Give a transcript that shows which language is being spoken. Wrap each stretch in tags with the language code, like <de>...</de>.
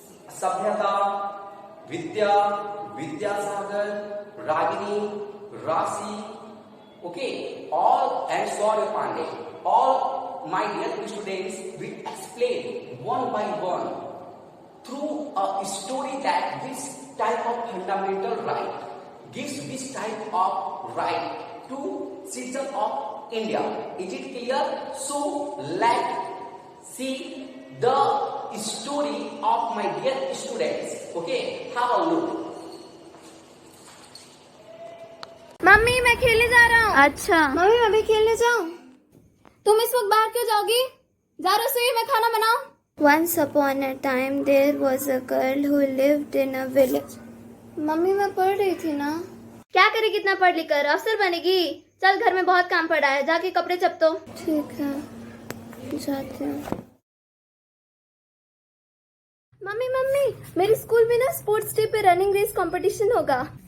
<en>Sabhyata, Vidya, Vidyasagar, Ragini, Rasi, okay, all, and Saurya Pandey, all my dear students will explain one by one through a story that this type of fundamental right gives this type of right to citizens of India. Is it clear? So let's see the story of my dear students. Okay, have a look.</en> <hi>Mummy मैं खेलने जा रहा हूँ। अच्छा mummy मैं भी खेलने जाऊँ। तुम इस वक्त बाहर क्यों जाओगी? जा रसोई में खाना बनाओ।</hi> <en>Once upon a time there was a girl who lived in a village.</en> <hi>Mummy मैं पढ़ रही थी ना। क्या करेगी इतना पढ़ लिख कर? अफसर बनेगी? चल घर में बहुत काम पड़ा है, जाके कपड़े चप तो। ठीक है जाते हैं। मम्मी मम्मी मेरे स्कूल में ना स्पोर्ट्स डे पे रनिंग रेस कंपटीशन होगा।</hi>